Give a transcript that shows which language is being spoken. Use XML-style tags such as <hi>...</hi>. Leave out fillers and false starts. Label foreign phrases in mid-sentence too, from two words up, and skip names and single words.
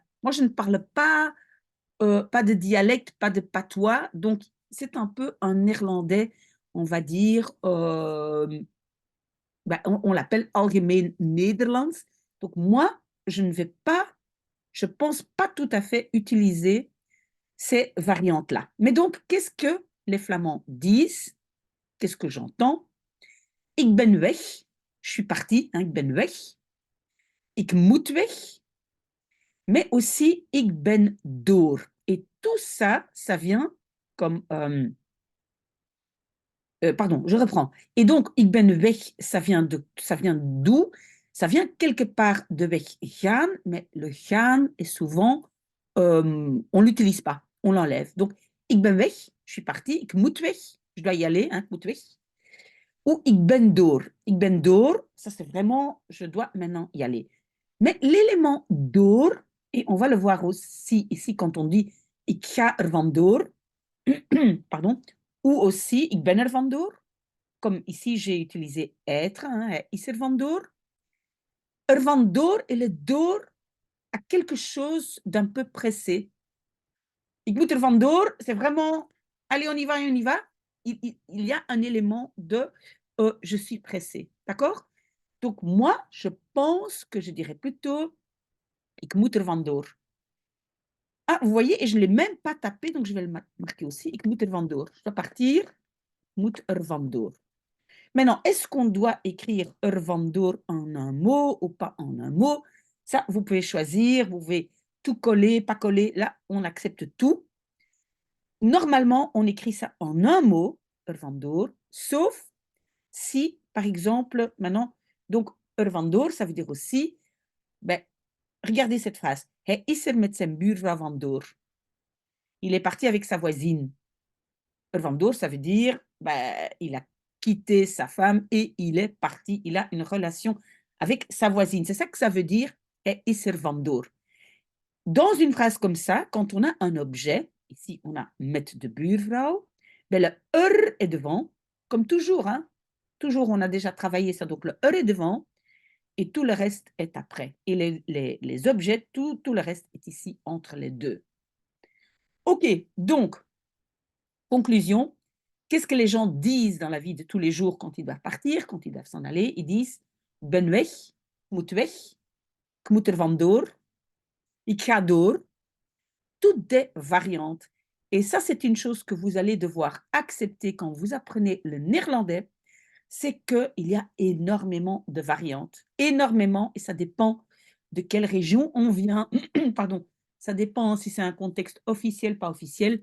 <fr>Moi, je ne parle pas de dialecte, pas de patois, donc c'est un peu un néerlandais, on va dire, on l'appelle</fr> <nl>Algemeen Nederlands.</nl> <fr>Donc moi, je pense pas tout à fait utiliser ces variantes-là. Mais donc, qu'est-ce que les Flamands disent? Qu'est-ce que j'entends?</fr> <nl>Ik ben weg,</nl> <fr>je suis parti, hein,</fr> <nl>ik ben weg. Ik moet weg,</nl> <fr>mais aussi</fr> <nl>ik ben door.</nl> <fr>Et tout ça, ça vient comme... pardon, je reprends. Et donc,</fr> <nl>ik ben weg,</nl> <fr>ça vient d'où? Ça vient quelque part de weggaan, mais le gaan est souvent, on ne l'utilise pas, on l'enlève. Donc,</fr> <nl>ik ben weg,</nl> <fr>je suis parti,</fr> <nl>ik moet weg,</nl> <fr>je dois y aller, hein,</fr> <nl>ik moet weg. Ou ik ben door. Ik ben door,</nl> <fr>ça c'est vraiment, je dois maintenant y aller. Mais l'élément door, et on va le voir aussi ici quand on dit</fr> <nl>ik ga er vandoor,</nl> <fr>pardon, ou aussi</fr> <nl>ik ben er vandoor,</nl> <fr>comme ici j'ai utilisé être, hein,</fr> <nl>hij is er vandoor. Er vandoor</nl> <fr>et le door a quelque chose d'un peu pressé.</fr> <nl>Ik moet er vandoor,</nl> <fr>c'est vraiment, allez, on y va, on y va. Il y a un élément de je suis pressé. D'accord? Donc, moi, je pense que je dirais plutôt</fr> <nl>ik moet er vandoor.</nl> <fr>Ah, vous voyez, et je ne l'ai même pas tapé, donc je vais le marquer aussi.</fr> <nl>Ik moet er vandoor.</nl> <fr>Je dois partir,</fr> <nl>moet er vandoor.</nl> <fr>Maintenant, est-ce qu'on doit écrire</fr> <nl>er vandoor</nl> <fr>en un mot ou pas en un mot? Ça, vous pouvez choisir, vous pouvez tout coller, pas coller. Là, on accepte tout. Normalement, on écrit ça en un mot,</fr> <nl>er vandoor,</nl> <fr>sauf si, par exemple, maintenant, donc</fr> <nl>er vandoor,</nl> <fr>ça veut dire aussi, ben, regardez cette phrase.</fr> <nl>Hij is er met zijn buurvrouw vandoor.</nl> <fr>Il est parti avec sa voisine.</fr> <nl>Er vandoor,</nl> <fr>ça veut dire, ben, il a quitté sa femme et il est parti. Il a une relation avec sa voisine. C'est ça que ça veut dire,</fr> <nl>hij is er vandoor.</nl> <fr>Dans une phrase comme ça, quand on a un objet, ici on a</fr> <nl>met de buurvrouw,</nl> <fr>Ben, le er est devant, comme toujours, hein. Toujours, on a déjà travaillé ça. Donc, le er est devant et tout le reste est après. Et les objets, tout le reste est ici entre les deux. OK, donc, conclusion, qu'est-ce que les gens disent dans la vie de tous les jours quand ils doivent partir, quand ils doivent s'en aller? Ils disent:</fr> <nl>ben weg, moet weg, ik moet er vandoor, ik ga door.</nl> <fr>Toutes des variantes. Et ça, c'est une chose que vous allez devoir accepter quand vous apprenez le néerlandais, c'est qu'il y a énormément de variantes. Énormément, et ça dépend de quelle région on vient. Pardon. Ça dépend si c'est un contexte officiel, pas officiel.</fr>